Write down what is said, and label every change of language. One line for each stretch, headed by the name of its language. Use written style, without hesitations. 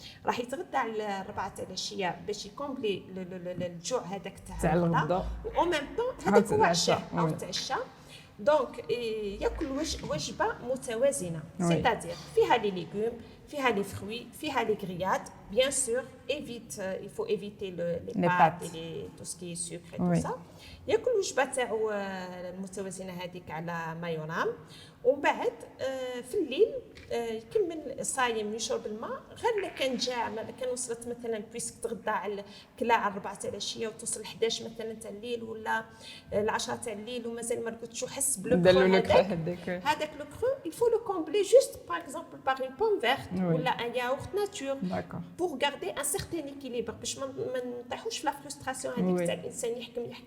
Arabic: راح يتغدى على 4 تاع العشيه باش يكومبلي الجوع هذاك تاع الغدا، و ميم طون هذاك هو عشاء او تعشى. دونك ياكل وجبه متوازنه، سيتادير فيها لي ليغوم، فيها لي فروي، فيها لي غريات،
French: bien sûr, il faut éviter les pâtes et tout ce qui est sucre et tout ça.
Arabic: ياكل الوجبه تاعو المتوازنه هذيك على ما يرام، ومن بعد في الليل يكمل صايم يشرب الماء، غير كان جاع كان وصلت مثلا بيسك تغدى على كلا على 4 تاع العشيه وتوصل 11 مثلا تاع الليل ولا 10 تاع الليل ومازال ما رقدتش وحس بالكرو هذاك لو كرو
French: il faut le combler juste par exemple par une pomme verte
Arabic: ولا
French: un yaourt nature pour garder un certain équilibre
Arabic: باش ما نطيحوش في لا فرستراسيون هذيك تاع الانسان يحكم